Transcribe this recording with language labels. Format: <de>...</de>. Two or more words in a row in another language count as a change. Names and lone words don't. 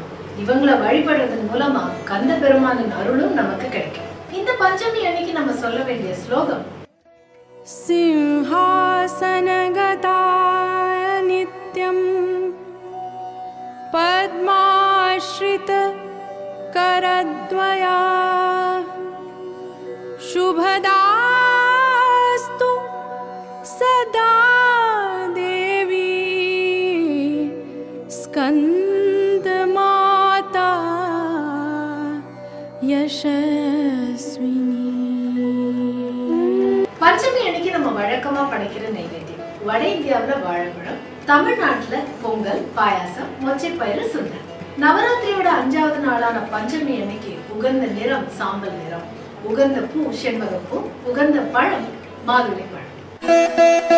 <ta>இவங்களை வழிபடுறதன் மூலமா கந்த பெருமானின் அருளும் நமக்கு கிடைக்கும். இந்த பஞ்சமி அன்னைக்கு நம்ம சொல்ல வேண்டிய ஸ்லோகம்</ta> <sa>सिंहासनगता नित्यं पद्माश्रित करद्वया शुभदास्तु सदा देवी स्कंदमाता यशस्विनी.</sa> <ta>பஞ்சமி அன்னைக்கு நம்ம வழக்கமா படைக்கிற நைவேத்தியம் வட இந்தியாவுல வாழைப்பழம், தமிழ்நாட்டுல பொங்கல், பாயாசம், மொச்சைப்பயிறு, சுண்டல். நவராத்திரியோட 5வது நாளான பஞ்சமி அன்னைக்கு உகந்த நிறம் சாம்பல் நிறம், உகந்த பூ செண்பகப்பூ, உகந்த பழம் மாதுளை பழம்.</ta>